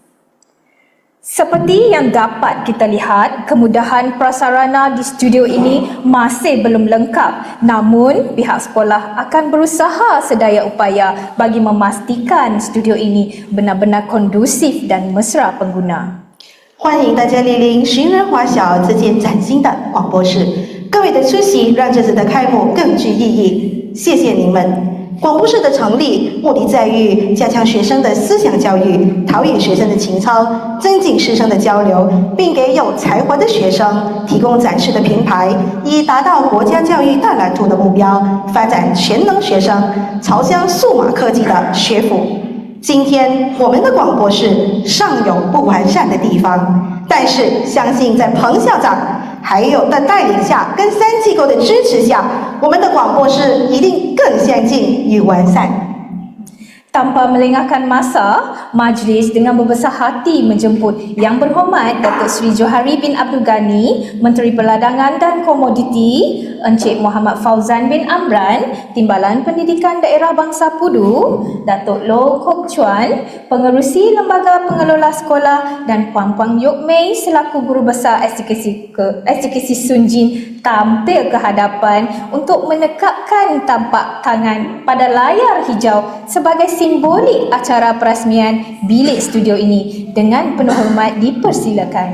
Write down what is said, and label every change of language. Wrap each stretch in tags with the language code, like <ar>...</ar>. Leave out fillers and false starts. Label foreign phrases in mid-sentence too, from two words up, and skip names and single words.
<ms>Seperti yang dapat kita lihat, kemudahan prasarana di studio ini masih belum lengkap. Namun, pihak sekolah akan berusaha sedaya upaya bagi memastikan studio ini benar-benar kondusif dan mesra pengguna.</ms> <zh>欢迎大家莅临寻人华小这间崭新的广播室，各位的出席让这次的开幕更具意义，谢谢您们。广播室的成立目的在于加强学生的思想教育，陶冶学生的情操，增进师生的交流，并给有才华的学生提供展示的平台，以达到国家教育大蓝图的目标，发展全能学生，朝向数码科技的学府。今天我们的广播室尚有不完善的地方，但是相信在彭校长还有的带领下，跟3机构的支持下，我们的广播室一定更相近与完善。</zh> <ms>Tanpa melengahkan masa, majlis dengan berbesar hati menjemput Yang Berhormat Datuk Seri Johari bin Abdul Ghani, Menteri Peladangan dan Komoditi, Encik Muhammad Fauzan bin Amran, Timbalan Pendidikan Daerah Bangsa Pudu, Datuk Low Kok Chuan, Pengerusi Lembaga Pengelola Sekolah dan Puan Pang Yok Mei selaku Guru Besar SJKC Sunjin tampil ke hadapan untuk menekapkan tapak tangan pada layar hijau sebagai simbolik acara perasmian bilik studio ini. Dengan penuh hormat dipersilakan.</ms>